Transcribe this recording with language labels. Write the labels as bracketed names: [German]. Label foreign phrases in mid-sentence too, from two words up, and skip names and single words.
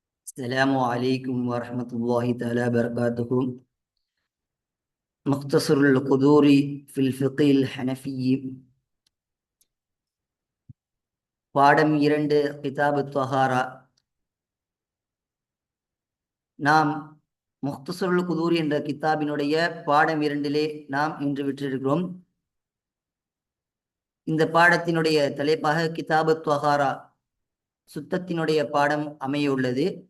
[Arabic] السلام عليكم ورحمة الله تعالى وبركاته. مختصر القدور في الفقه الحنفي. [Tamil] பாடம் 2 [Arabic] كتاب طهارة. [Tamil] நாம் முக்தசருல் குதூரி என்ற கிதாபினுடைய பாடம் 2 நாம் இன்று விற்றிருக்கிறோம். இந்த பாடத்தினுடைய தலைப்பாக [Arabic] كتاب طهارة, [Tamil] சுத்தத்தினுடைய பாடம் அமையுள்ளது.